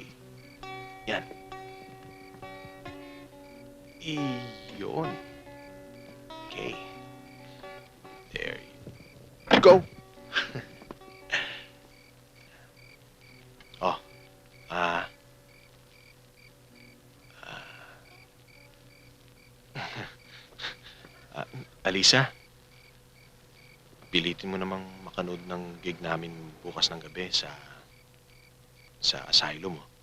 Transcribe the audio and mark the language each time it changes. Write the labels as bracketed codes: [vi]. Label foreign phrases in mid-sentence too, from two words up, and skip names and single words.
[tl] Yan. Iyon. [en] Okay. There you go. Oh. [tl] Alisa, pilitin mo namang makanood ng gig namin bukas ng gabi sa asylum mo.